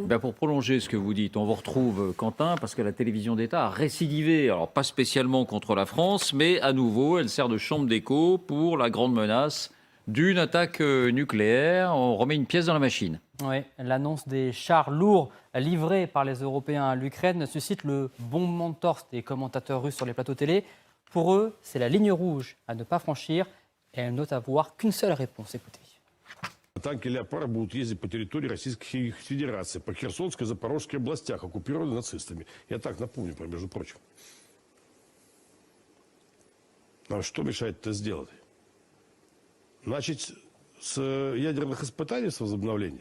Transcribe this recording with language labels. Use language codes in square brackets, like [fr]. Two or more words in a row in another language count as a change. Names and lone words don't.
[fr] Pour prolonger ce que vous dites, on vous retrouve, Quentin, parce que la télévision d'État a récidivé, alors pas spécialement contre la France, mais à nouveau, elle sert de chambre d'écho pour la grande menace d'une attaque nucléaire. On remet une pièce dans la machine. Oui, l'annonce des chars lourds livrés par les Européens à l'Ukraine suscite le bombement de torse des commentateurs russes sur les plateaux télé. Pour eux, c'est la ligne rouge à ne pas franchir et elles n'ont à voir qu'une seule réponse. Écoutez. [ru] Танки «Леопард» будут ездить по территории Российской Федерации, по Херсонской и Запорожской областях, оккупированных нацистами. Я так напомню, между прочим. А что мешает это сделать? Начать с ядерных испытаний, с возобновления?